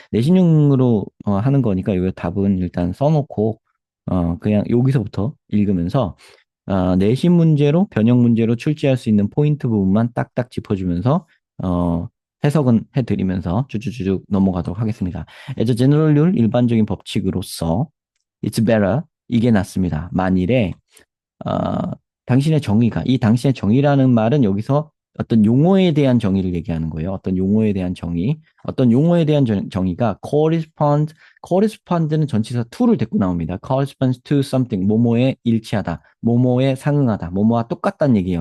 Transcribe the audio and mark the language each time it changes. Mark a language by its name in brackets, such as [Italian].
[Korean] 내신용으로 하는 거니까 요 답은 일단 써놓고 그냥 여기서부터 읽으면서 내신 문제로 변형 문제로 출제할 수 있는 포인트 부분만 딱딱 짚어주면서 어, 해석은 해드리면서 쭉쭉쭉 넘어가도록 하겠습니다. [English] As a general rule, [Korean] 일반적인 법칙으로서 [English] it's better, [Korean] 이게 낫습니다. 만일에 어, 당신의 정의가, 이 당신의 정의라는 말은 여기서 어떤 용어에 대한 정의를 얘기하는 거예요. 어떤 용어에 대한 정의. 어떤 용어에 대한 정의가 correspond는 전치사 to를 데리고 나옵니다. [English] corresponds to something, [Korean] 뭐뭐에 일치하다, 뭐뭐에 상응하다, 뭐뭐와 똑같다는 얘기예요.